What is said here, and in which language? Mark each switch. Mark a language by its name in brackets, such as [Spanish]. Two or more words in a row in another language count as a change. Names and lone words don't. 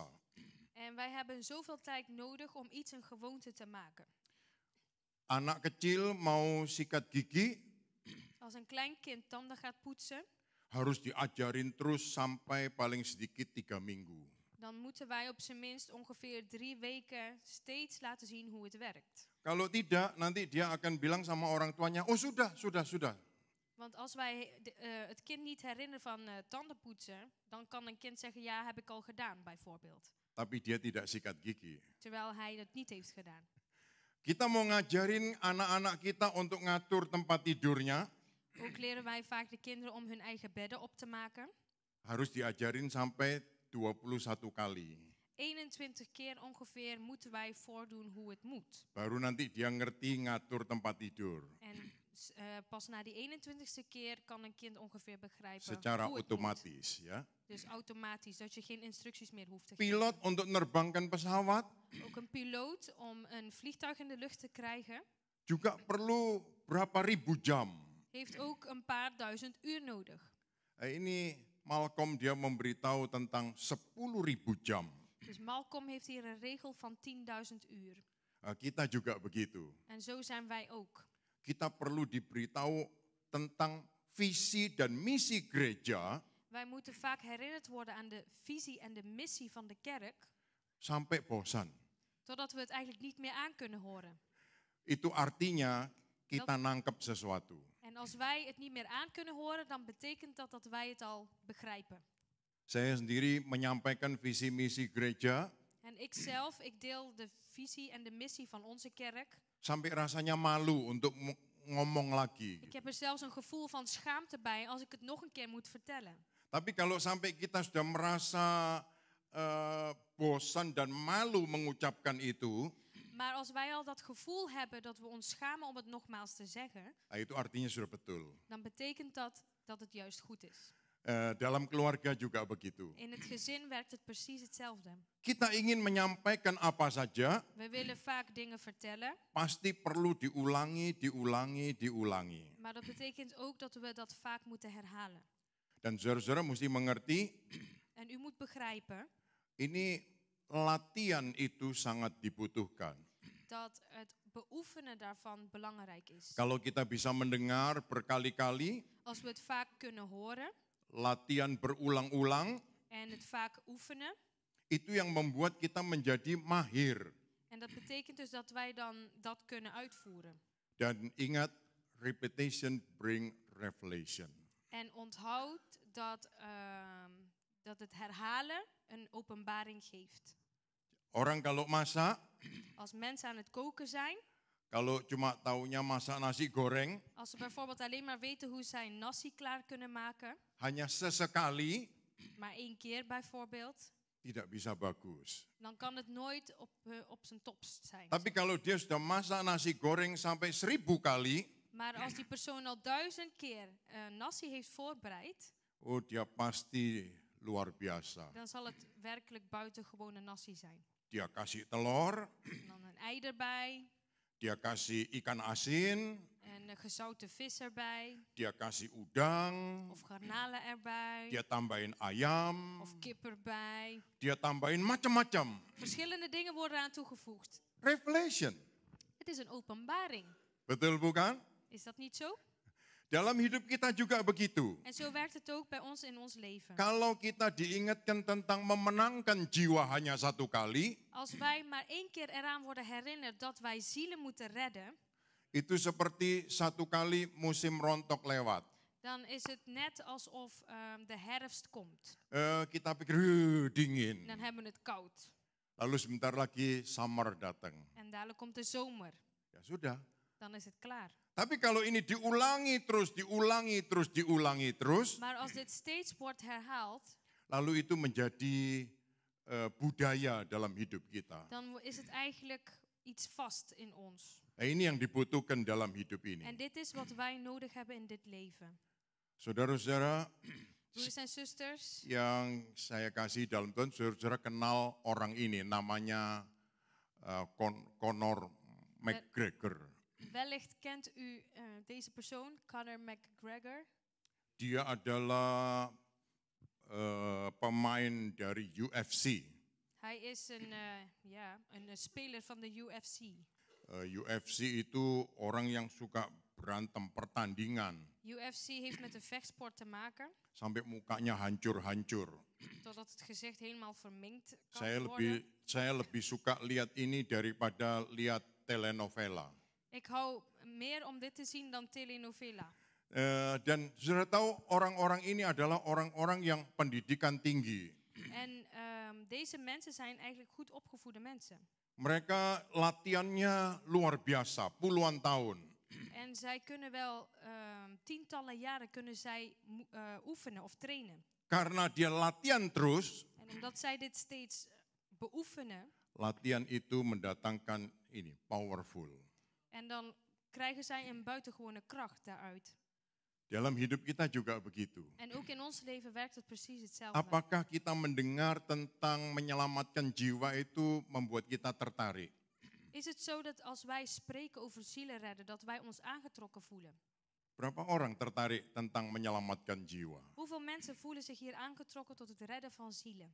[Dutch] En wij hebben zoveel tijd nodig om iets een gewoonte te maken. [Indonesian] Anak kecil mau sikat gigi, [Dutch] Als een klein kind tanden gaat poetsen, [Indonesian] harus diajarin terus sampai paling sedikit 3 minggu. [Dutch] dan moeten wij op zijn minst ongeveer 3 weken steeds laten zien hoe het werkt. [Indonesian] Kalau tidak, nanti dia akan bilang sama orang tuanya, oh sudah. [Dutch] Want als wij het kind niet herinneren van tanden poetsen, dan kan een kind zeggen, ja, heb ik al gedaan, bijvoorbeeld. [Indonesian] Tapi dia tidak sikat gigi. [Dutch] Terwijl hij het niet heeft gedaan. [Indonesian] Kita mau ngajarin anak-anak kita untuk ngatur tempat tidurnya, [Dutch] Ook leren wij vaak de kinderen om hun eigen bedden op te maken. [Indonesian] harus diajarin sampai 21 kali. [Dutch] 21 keer ongeveer moeten wij voordoen hoe het moet. [Indonesian] Baru nanti dia ngerti ngatur tempat tidur. [Dutch] En pas na die 21ste keer kan een kind ongeveer begrijpen [Indonesian] Secara [Dutch] hoe het [Indonesian] otomatis, ya. [Dutch] moet. Dus automatisch, dat je geen instructies meer hoeft te [Indonesian] Pilot [Dutch] geven. [Indonesian] untuk nerbangkan pesawat [Dutch] Ook een piloot om een vliegtuig in de lucht te krijgen, [Indonesian] juga perlu berapa ribu jam. [Dutch] heeft ook een paar duizend uur nodig. [Indonesian] Ini Malcolm dia memberitahu tentang 10.000 jam. [Dutch] Dus Malcolm heeft hier een regel van 10.000 uur. [Indonesian] Kita juga begitu. [Dutch] En zo zijn wij ook. [Indonesian] Kita perlu diberitahu tentang visi dan misi gereja [Dutch] Wij moeten vaak herinnerd worden aan de visie en de missie van de kerk, [Indonesian] sampai bosan. [Dutch] totdat we het eigenlijk niet meer aan kunnen horen. [Indonesian] Itu artinya kita nangkep sesuatu. [Dutch] En als wij het niet meer aan kunnen horen, dan betekent dat dat wij het al begrijpen. [Indonesian] Saya sendiri menyampaikan visi misi gereja [Dutch] En ik deel de visie en de missie van onze kerk. [Indonesian] sampai rasanya malu untuk ngomong lagi. [Dutch] Ik heb er zelfs een gevoel van schaamte bij als ik het nog een keer moet vertellen. [Indonesian] Tapi kalau sampai kita sudah merasa bosan dan malu mengucapkan itu, [Dutch] Maar als wij al dat gevoel hebben dat we ons schamen om het nogmaals te zeggen, [Indonesian] itu artinya sudah betul. [Dutch] dan betekent dat dat het juist goed is. [Indonesian] Dalam keluarga juga begitu. [Dutch] In het gezin werkt het precies hetzelfde. [Indonesian] Kita ingin menyampaikan apa saja, [Dutch] We willen vaak dingen vertellen, [Indonesian] pasti perlu diulangi. [Dutch] maar dat betekent ook dat we dat vaak moeten herhalen. [Indonesian] Dan saudara-saudara mesti mengerti, [Dutch] En u moet begrijpen [Indonesian] ini latihan itu sangat dibutuhkan. [Dutch] dat het beoefenen daarvan belangrijk is. [Indonesian] Kalau kita bisa mendengar berkali-kali, [Dutch] Als we het vaak kunnen horen [Indonesian] latihan berulang-ulang, [Dutch] en het vaak oefenen, [Indonesian] itu yang membuat kita menjadi mahir. [Dutch] en dat betekent dus dat wij dan dat kunnen uitvoeren. [Indonesian] Dan ingat, [English] repetition bring revelation. [Dutch] En onthoud dat het herhalen een openbaring geeft. [Indonesian] Orang kalau masak, [Dutch] Als mensen aan het koken zijn, [Indonesian] kalau cuma taunya masak nasi goreng, [Dutch] als ze bijvoorbeeld alleen maar weten hoe zij nasi klaar kunnen maken, [Indonesian] hanya sesekali, [Dutch] maar 1 keer bijvoorbeeld, [Indonesian] tidak bisa bagus. [Dutch] dan kan het nooit op zijn topst zijn. [Indonesian] Tapi kalau dia sudah masak nasi goreng sampai 1000 kali, [Dutch] Maar als die persoon al 1000 keer nasi heeft voorbereid, [Indonesian] oh dia pasti luar biasa. [Dutch] dan zal het werkelijk buitengewone nasi zijn. [Indonesian] Dia kasih telur, [Dutch] En dan een ei erbij, [Indonesian] dia kasih ikan asin, [Dutch] en een gezouten vis erbij, [Indonesian] dia kasih udang, [Dutch] of garnalen erbij, [Indonesian] dia tambahin ayam, [Dutch] of kip erbij. [Indonesian] dia tambahin macam-macam. [Dutch] Verschillende dingen worden aan toegevoegd. [Indonesian] Revelation. [Dutch] Het is een openbaring. [Indonesian] Betul bukan? [Dutch] Is dat niet zo? [Indonesian] Dalam hidup kita juga begitu. [Dutch] En zo werkt het ook bij ons in ons leven. [Indonesian] Kalau kita diingatkan tentang memenangkan jiwa hanya satu kali, [Dutch] Als wij maar 1 keer eraan worden herinnerd dat wij zielen moeten redden, [Indonesian] itu seperti satu kali musim rontok lewat. [Dutch] dan is het net alsof de herfst komt. [Indonesian] Kita pikir dingin. [Dutch] Dan hebben we het koud. [Indonesian] Lalu sebentar lagi summer datang. [Dutch] En dadelijk komt de zomer. [Indonesian] Ya sudah. [Dutch] Dan is het klaar. [Indonesian] Tapi kalau ini diulangi terus, [Dutch] Maar als dit steeds wordt herhaald, [Indonesian] lalu itu menjadi budaya dalam hidup kita. [Dutch] dan is het eigenlijk iets vast in ons. [Indonesian] Nah, ini yang dibutuhkan dalam hidup ini. [Dutch] En dit is wat wij nodig hebben in dit leven. [Indonesian] Saudara-saudara [Dutch] Broeders en zusters, [Indonesian] yang saya kasih dalam Tuhan, saudara-saudara kenal orang ini, namanya Conor McGregor. [Dutch] wellicht kent u deze persoon, Conor McGregor. [Indonesian] Dia adalah pemain dari UFC. [Dutch] Hij is een speler van de UFC. [Indonesian] UFC itu orang yang suka berantem pertandingan. [Dutch] UFC heeft met de vechtsport te maken, [Indonesian] Sampai mukanya hancur-hancur. [Dutch] totdat het gezicht helemaal verminkt kan worden. [Indonesian] Saya lebih suka lihat ini daripada lihat telenovela. [Dutch] Ik hou meer om dit te zien dan telenovela. [Indonesian] Dan saudara tahu orang-orang ini adalah orang-orang yang pendidikan tinggi. [Dutch] En deze mensen zijn eigenlijk goed opgevoede mensen. [Indonesian] Mereka latihannya luar biasa, puluhan tahun. [Dutch] En zij kunnen wel tientallen jaren kunnen zij oefenen of trainen. [Indonesian] Karena dia latihan terus, [Dutch] En omdat zij dit steeds beoefenen, [Indonesian] latihan itu mendatangkan ini, powerful. [Dutch] en dan krijgen zij een buitengewone kracht daaruit. [Indonesian] Dalam hidup kita juga begitu. [Dutch] En ook in ons leven werkt het precies hetzelfde. [Indonesian] Apakah kita mendengar tentang menyelamatkan jiwa itu membuat kita tertarik? [Dutch] Is het zo dat als wij spreken over zielen redden, dat wij ons aangetrokken voelen? [Indonesian] Berapa orang tertarik tentang menyelamatkan jiwa? [Dutch] Hoeveel mensen voelen zich hier aangetrokken tot het redden van zielen?